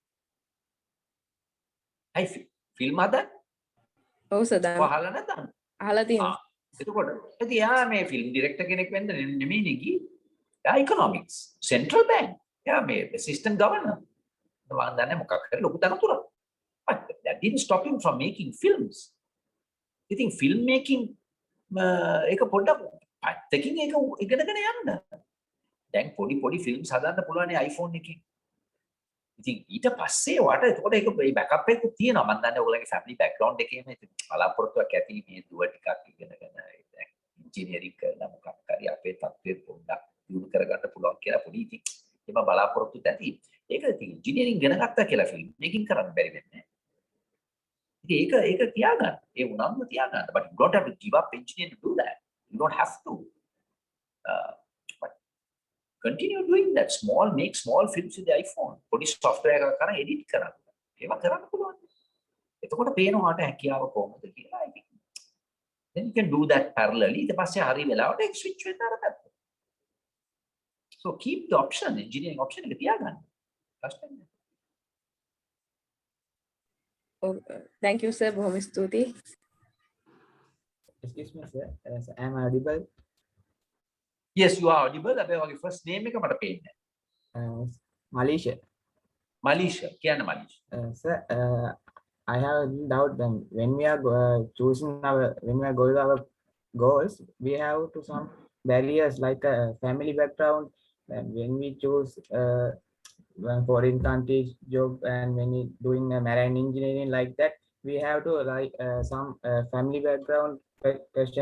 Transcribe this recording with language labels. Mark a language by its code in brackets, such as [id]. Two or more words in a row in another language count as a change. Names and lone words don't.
[si] අයි ෆිල්ම් හදන්න? ඔව් සර් දන්නවා. අහලා නැතනම්? අහලා තියෙනවා. එතකොට ඉතින් එයා මේ [en] film director [si] කෙනෙක් වෙන්න නෙමෙයිනේ ගියේ. එයා [en] economics central bank. [si] එයා මේ [en] assistant governor. [si] මම දන්නේ මොකක් හරි ලොකු තනතුරක්. [en] But that didn't stop him from making films. [si] ඉතින් [en] film making [si] ඒක පොඩ්ඩක් පැත්තකින් ඒක ඉගෙනගෙන යන්න. දැන් පොඩි ෆිල්ම්ස් හදන්න පුළුවන් iPhone එකකින්. ඉතින් ඊට පස්සේ වට එතකොට ඒක මේ බෑකප් එකක් තියෙනවා. මම දන්නේ ඔයගොල්ලන්ගේ [en] family background [si] එකේම බලාපොරොත්තුවක් ඇති මේ දුව ටිකක් ඉගෙනගෙන ඉංජිනේරින් කරලා මොකක් හරි අපේ තත්ත්වෙ පොඩ්ඩක් දියුණු කරගන්න පුළුවන් කියලා පොඩි ඉතින් එම බලාපොරොත්තුත් ඇති. ඒක ඉතින් ඉංජිනේරින් ඉගෙන ගත්තා කියලා [en] film making [si] කරන්න බැරි වෙන්නේ. ඉතින් ඒක තියාගන්න. ඒ උනන්දු තියාගන්න. [en] But you don't have to give up engineering to do that. You don't have to. But continue doing that. Make small films with the iPhone. [si] පොඩි software එකක් කරන් edit කරන්න. ඒවා කරන්න පුළුවන්. එතකොට පේනවාට හැකියාව කොහොමද කියලා. [en] I think then you can do that parallelly. [si] ඊට පස්සේ හරි වෙලාවට ඒක switch වෙන්න අර පැත්ත. [en] So keep the option, engineering option [si] එක තියාගන්න. ප්‍රශ්න නැහැ. [en] Thank you sir. [si] බොහොම ස්තුතියි. [en] Excuse me sir, I am audible. Yes, you are audible. [si] අපේ වගේ [en] first name [si] එක මට පේන්නේ නැහැ. Malaysia. Malaysia. කියන්න Malaysia. [en] Sir, I have a doubt when we are when we are going our goals, we have to some barriers like a family background, and when we choose foreign countries job and when we doing marine engineering like that, we have to like some family background question.